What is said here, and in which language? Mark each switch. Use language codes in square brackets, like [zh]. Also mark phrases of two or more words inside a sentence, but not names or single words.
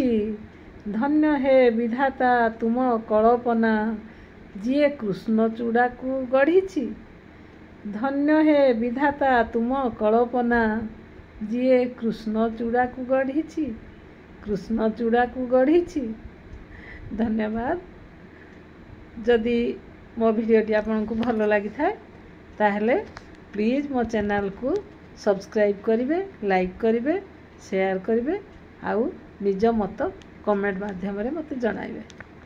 [or] ଧନ୍ୟ ହେ ବିଧାତା ତୁମ କଳ୍ପନା ଜିଏ କୃଷ୍ଣଚୂଡ଼ା କୁ ଗଢ଼ିଛି ଧନ୍ୟ ହେ ବିଧାତା ତୁମ କଳ୍ପନା ଜିଏ କୃଷ୍ଣଚୂଡ଼ା କୁ ଗଢ଼ିଛି କୃଷ୍ଣଚୂଡ଼ା କୁ ଗଢ଼ିଛି। ଧନ୍ୟବାଦ। ଯଦି ମୋ ଭିଡିଓଟି ଆପଣଙ୍କୁ ଭଲ ଲାଗି ଥାଏ ତାହାହେଲେ ପ୍ଲିଜ ମୋ ଚ୍ୟାନେଲ କୁ ସବସ୍କ୍ରାଇବ କରିବେ ଲାଇକ କରିବେ ସେୟାର କରିବେ ଆଉ ନିଜ ମତ କମେଣ୍ଟ ମାଧ୍ୟମ ରେ ମତେ ଜଣାଇବେ।